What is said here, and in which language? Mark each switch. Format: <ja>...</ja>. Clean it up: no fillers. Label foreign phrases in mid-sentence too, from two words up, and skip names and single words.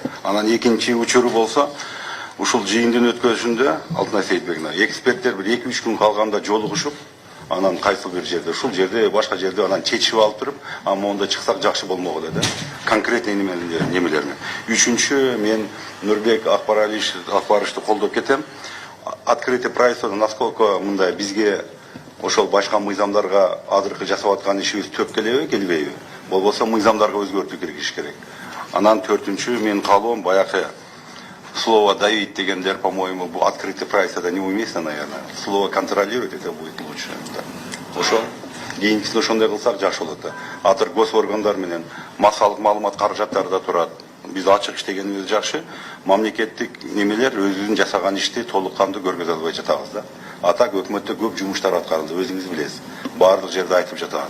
<ky>Анан экинчи учуру болсо, ушул жыйындын өткөзүшүндө Алтынай Сейитбековна, эксперттер бир 2-3 күн калганда жолугушуп, анан кайсы бир жерде, ушул жерде, башка жерде анан чечип алып туруп, монда чыксак жакшы болмок эле да. Конкретный немелерни. Үчүнчү, мен Нурбек Акбаровичти колдоп кетем.</ky> <ru>Открытый правительство,</ru> <ky>насколько мындай бизге ошол башка мыйзамдарга азыркы жасап аткан ишибиз төп келбейби? Болбосо мыйзамдарга өзгөртүү киргизиш керек. Анан төртүнчү, мен каалоом баягы</ky> <ru>слово давить</ru> <ky>дегендер, по-моему, бу</ky> <ru>открытый правительство неуместно, наверное. Слово контролировать это будет лучше.</ru> <ky>Ошол кийинкисин ошондой кылсак жакшы болот да. Азыр госоргандар менен массалык маалымат каражаттары да турат. Биз ачык иштегенибиз жакшы, мамлекеттик немелер өзүнүн жасаган ишти толук кандуу көргөзө албай жатабыз да. Так өкмөттө көп жумуштар аткарылды, өзүңүз билесиз. Баардык жерде айтып жатабыз.</ky>